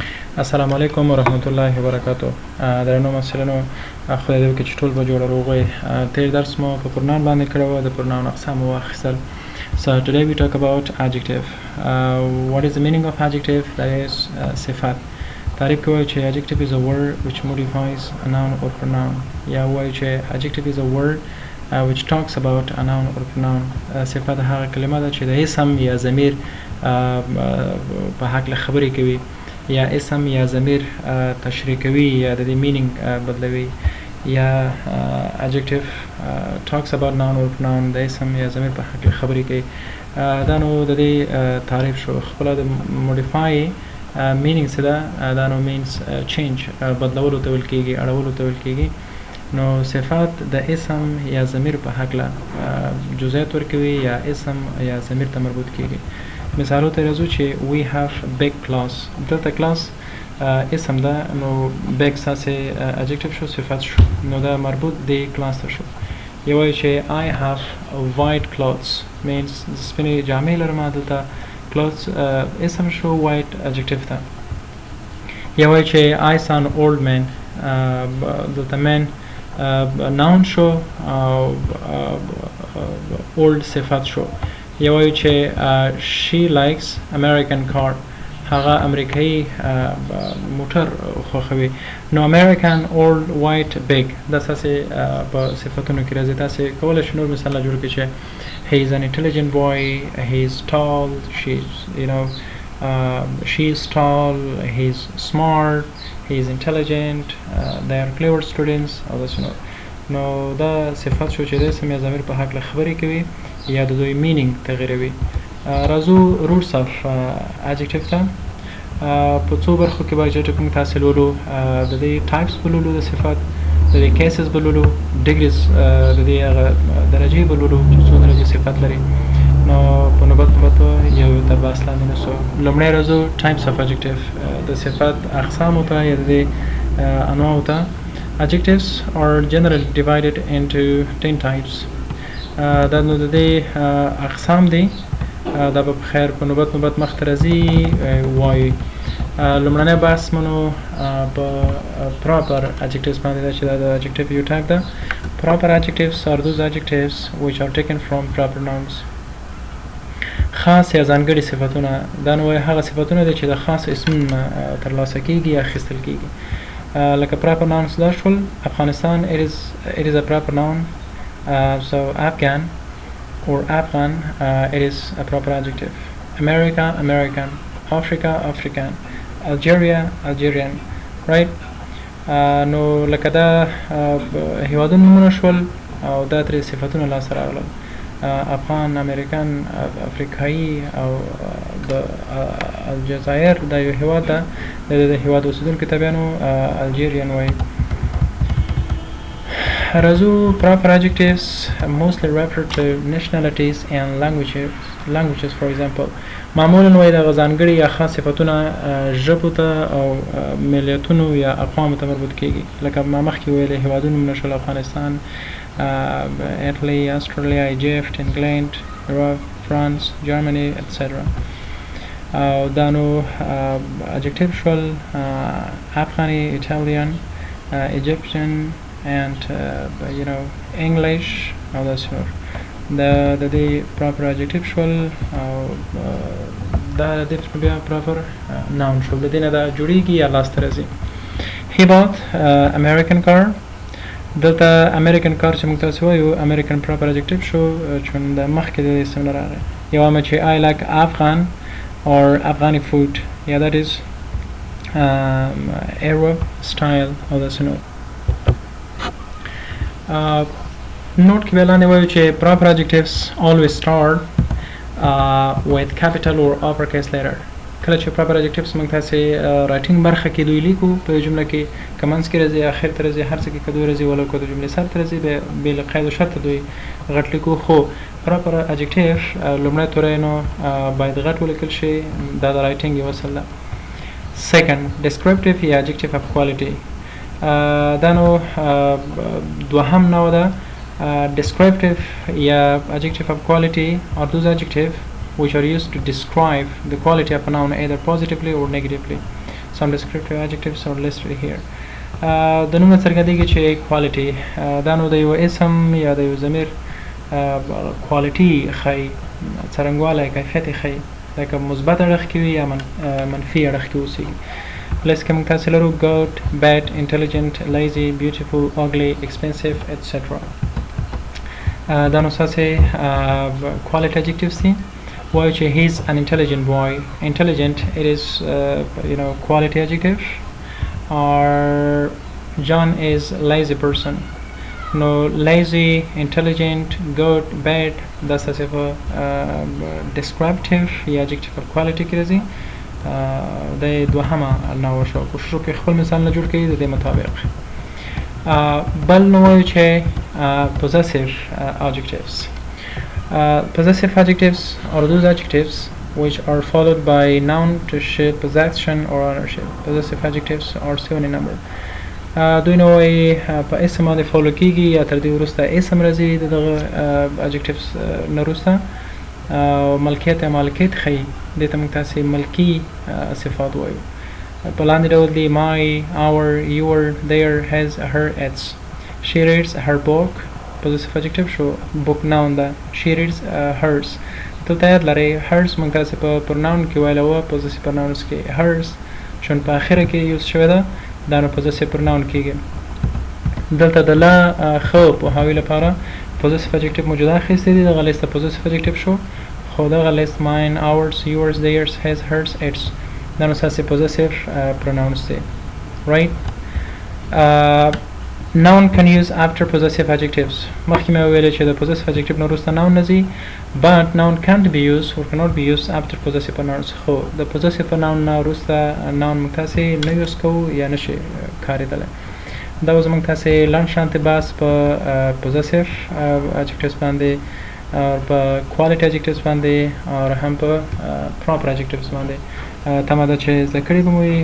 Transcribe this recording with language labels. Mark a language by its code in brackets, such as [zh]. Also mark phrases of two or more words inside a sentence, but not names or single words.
[ps] السلام علیکم ورحمت الله وبرکاتو. درنو مسلمانانو خدای دې وکړي چې ټول به جوړ روغ تیر درس مو په پرنام باندې کړو د پرنام اقسام واخیستل. [en] So today we talk about adjective. What is the meaning of adjective? That is صفات. [ps] تعریف کوي چې [en] adjective is a word which modifies a noun or pronoun. [ps] یا وایي چې [en] adjective is a word which talks about a noun or pronoun. [ps] صفات هغه کلمه ده چې د اسم یا ضمیر په حق خبرې کوي یا اسم یا ضمیر تشریح کوي یا د دې مینینګ بدلوي یا [en] adjective talks about noun or pronoun [ps] د اسم یا ضمیر په حق خبرې کوي. دا نو د دې تعریف شو. خپل د [en] modify meaning [ps] څه ده؟ دا نو [en] means change [ps] بدلولو ته ویل کېږي، اړولو ته ویل کېږي. نو صفات د اسم یا ضمیر په حق جزئیات ورکوي یا اسم یا ضمیر ته مربوط کېږي. مثالو ته راځو چې [en] we have big class. [ps] دلته class اسم ده، نو big ساسې adjective شو، صفت شو، نو دا مربوط دی class ته شو. یا وایي چې [en] I have white clothes means [ps] سپینې جامې لرم. دلته clothes اسم شو، white adjective ته. یا وایي چې [en] I saw an old man. [ps] دلته [en] man noun [ps] شو، old صفت شو. یا وایو چې [en] she likes American car. [ps] هغه امریکایي موټر خوښوي. نو [en] American, old, white, big [ps] دا ساسې په صفتونو کې راځي. تاسې کولی شئ نور مثالونه جوړ کړئ چې [en] he is an intelligent boy, he is tall, she is tall, he is smart, he is intelligent, they are clever students [ps] او داسې نور. نو دا صفت شو چې د اسم یا ضمیر په حق خبرې کوي یا د دوی مینینګ تغیروي. راځو [en] roots of adjective [ps] ته. په څو برخو کې به چې کوم تاسې لولو. د دې ټایپس به لولو د صفات، د دې کیسز به لولو، ډیګریز د دې هغه درجې به لولو چې څو درجې صفت لري. نو په نوبت یو تر بحث لاندې نسو. لومړی راځو [en] types of adjective, [ps] د صفات اقسامو ته یا د دې انواعو ته. [en] Adjectives are generally divided into 10 types. [ps] دا نو د دې اقسام دي. دا به بخیر په نوبت مخ ته راځي وایي. لومړنی بحث منو په [en] proper adjectives [ps] باندې ده چې دا د adjective یو ټایپ ده. [en] Proper adjectives are those adjectives which are taken from proper nouns. [ps] خاص یا ځانګړي صفتونه. دا نو هغه صفتونه دي چې د خاص اسم ترلاسه کېږي یا اخیستل کېږي. [en] Like a proper nouns [ps] دا شول. [en] Afghanistan it is a proper noun. So Afghan or Afghan it is a proper adjective. America, American. Africa, African. Algeria, Algerian. Right? [ps] نو لکه دا هیوادونه نومونه شول او دا ترې صفتونه لاسته راغلل. افغان، امریکن، افریقایي او د الجزایر دا یو هیواد ده. د هیواد اوسیدونکو ته بیا نو الجیریان وایي. [en] راځو proper adjectives mostly refer to nationalities and languages for example. [ps] معمولا وایي د ځانګړي یا خاص صفتونه ژبو ته او ملیتونو یا اقوامو ته مربوط کېږي. لکه ما مخکې ویلې هیوادونه نومونه شول: افغانستان، [en] Italy, Australia, Egypt, England, Europe, France, Germany, etc. [ps] دا نو adjective شول: [en] Afghani, Italian, Egyptian and English [ps] او داسې نور. د دې [en] proper adjective [ps] شول او دا د دې بیا [en] proper noun [ps] شول. د دې نه دا جوړیږي یا لاسته راځي. [en] He bought American car. [ps] دلته [en] American car [ps] چې موږ تاسو وایو [en] American proper adjective [ps] شو چون د مخکې د اسم نه راغی. یو هم چې [en] I like Afghan or Afghani food. Yeah, that is Arab style [ps] او داسې نور. [en] Note [ps] کې ویلانه وایو چې [en] proper adjectives always start with capital or uppercase letter. [ps] کله چې [en] proper adjectives [ps] موږ تاسې رایټینګ برخه کې دوی لیکو په جمله کې کمنس کې راځي، اخر ته راځي، هر څه کې کدو راځي ولا کو د جملې سر ته راځي به له قید او شرط دوی غټ لیکو. خو [en] proper adjective [ps] لومړی تورې نو باید غټ ولیکل شي. دا د رایټینګ یو اصل ده. [en] Second, descriptive یا adjective of quality. [ps] دا نو دوهم نوع ده. [en] Descriptive یا adjective of quality are those adjective which are used to describe the quality of a noun either positively or negatively. some descriptive adjectives are listed here. [ps] د نوم څرګندېږي چې quality دا نو د یو اسم یا د یو ضمیر quality ښیي څرنګوالی کیفیت یې ښیي لکه مثبت اړخ کې وي یا منفي اړخ کې اوسېږي. لس کې موږ تاسې لرو [en] good, bad, intelligent, lazy, beautiful, ugly, expensive, etc. [ps] دا نو ستاسې [en] quality adjectives [ps] دي. وایو چې [en] he is an intelligent boy. Intelligent, it is quality adjective. Or John is lazy person. No, lazy, intelligent, good, bad, [ps] دا ستاسې په descriptive یا [en] adjective of quality [ps] کې راځي. د دوهمه نوع شو کوشش وکړئ خپل مثال نه جوړ کړئ د دې مطابق. بل نو وایو چې [en] possessive adjectives. Possessive adjectives are those adjectives which are followed by noun to show possession or ownership. Possessive adjectives are 7 in number. [ps] دوی نو وایي په اسم باندې فالو کېږي یا تر دې وروسته اسم راځي د دغه adjectives نه وروسته ملکیت یا مالکیت ښیي. دې ته موږ تاسې ملکي صفات وایو. په لاندې ډول دي [en] my, our, your, their, his, her, its. She reads her book. Possessive adjective شو book noun ده. She reads hers. [ps] دلته یاد لرئ hers موږ تاسې په pronoun کې ویلی وه. [en] possessive pronouns [ps] کې hers چون په اخره کې یوز شوې ده دا نو [en] possessive pronoun [ps] کېږي. دلته د لا ښه پوهاوي لپاره [en] possessive adjective [ps] موجوده اخیستې دي. دغه لیست [en] possessive adjective [ps] شو خو دغه لیست [en] mine, ours, yours, theirs, his, hers, its [ps] دا نو ستاسې [en] possessive pronouns دي. right. Noun can use after possessive adjectives. [ps] مخکې مې وویلې چې د [en] possessive adjective [ps] نه وروسته noun نه ځي [en] but noun can't be used or cannot be used after possessive pronouns. [ps] خو د [en] possessive noun [ps] نه وروسته noun موږ تاسې نه یوز کوو یا نشي کارېدلی. دا اوس موږ تاسې لنډ شانتې بحث په [en] possessive adjectives [ps] باندې په [en] quality adjectives [ps] باندې او هم په [en] proper adjectives [ps] باندې تمه ده چې زده کړي به مو وي.